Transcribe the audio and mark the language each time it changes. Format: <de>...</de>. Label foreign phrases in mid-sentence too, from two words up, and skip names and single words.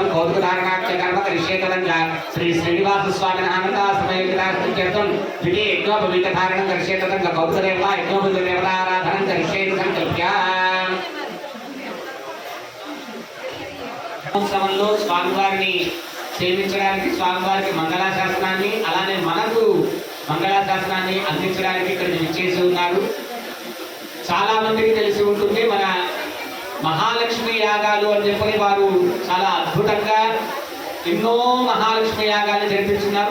<sa>कौतुकधारणाख्य कर्म करिष्ये तदंगा श्री श्रीनिवास स्वामी आनंदा समेत स्थित्यर्थम द्वितीय यज्ञोपवीत धारण करिष्ये तदंगा कौतुकदेवता यज्ञोपवीत देवता आराधनं करिष्ये संकल्प्य</sa> <te>సమయంలో స్వామివారిని సేవించడానికి స్వామివారికి మంగళాశాసనాన్ని అలానే మనకు మంగళాశాసనాన్ని అందించడానికి ఇక్కడ విచ్చేసి ఉన్నారు. చాలా మందికి తెలిసి ఉంటుంది మన మహాలక్ష్మి యాగాలు అని చెప్పని వారు చాలా అద్భుతంగా ఎన్నో మహాలక్ష్మి యాగాలు జరిపిస్తున్నారు.</te>